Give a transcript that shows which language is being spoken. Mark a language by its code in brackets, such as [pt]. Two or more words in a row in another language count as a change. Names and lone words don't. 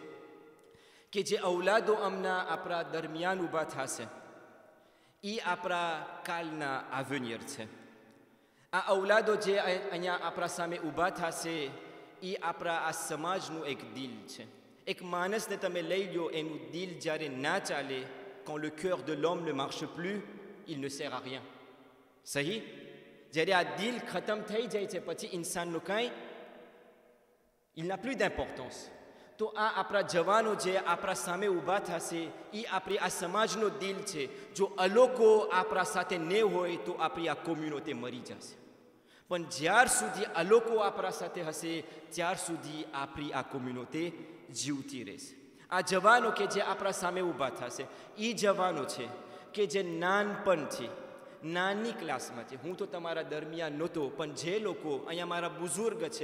[gu] કે જે ઔલાદો અમના આપણા દરમિયાન ઊભા થશે એ આપણા કાલના આવનિયર છે આ ઔલાદો જે અહીંયા આપણા સામે ઊભા થશે એ આપણા આ સમાજનું એક દિલ છે એક માણસને તમે લઈ લો એનું દિલ જ્યારે ના ચાલે [fr] quand le cœur de l'homme ne marche plus il ne sert à rien [gu] સહી જ્યારે આ દિલ ખતમ થઈ જાય છે પછી ઇન્સાનનું કાંઈ [fr] il n'a plus d'importance [gu] તો આ આપણા જવાનો જે આપણા સામે ઊભા થશે એ આપણી આ સમાજનો દિલ છે જો આ લોકો આપણા સાથે ન હોય તો આપણી આ કોમ્યુનિટી મરી જશે પણ જ્યાર સુધી આ લોકો આપણા સાથે હશે ત્યાર સુધી આપણી આ કોમ્યુનિટી જીવતી રહેશે આ જવાનો કે જે આપણા સામે ઊભા થશે એ જવાનો છે કે જે નાનપણથી નાની ક્લાસમાં છે હું તો તમારા દરમિયાન નહોતો પણ જે લોકો અહીંયા મારા બુઝુર્ગ છે